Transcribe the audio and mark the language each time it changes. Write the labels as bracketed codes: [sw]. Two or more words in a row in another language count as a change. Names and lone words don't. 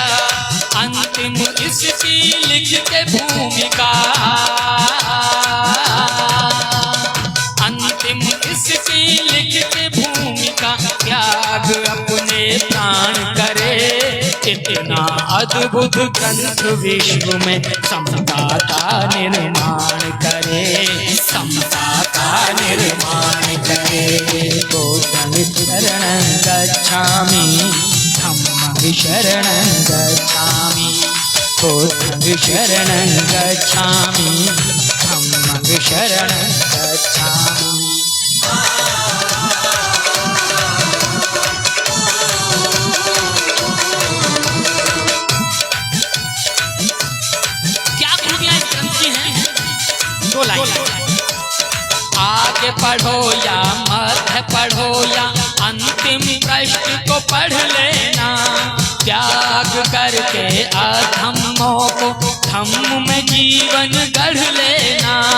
[hi] अंतिम इसकी लिख के भूमिका, अंतिम इसकी लिख के भूमिका त्याग अपने प्राण करे। इतना अद्भुत ग्रंथ विश्व में समता का निर्माण करे, समता का निर्माण करे। [pi] बुद्धं शरणं गच्छामि, धम्मं शरणं गच्छामि, बुद्धं शरणं गच्छामि, धम्मं शरणं गच्छामि। [hi] आगे पढ़ो या मध्य पढ़ो या अंतिम प्रश्न को पढ़ लेना, त्याग करके अधम्मों को धम्म में जीवन गढ़ लेना।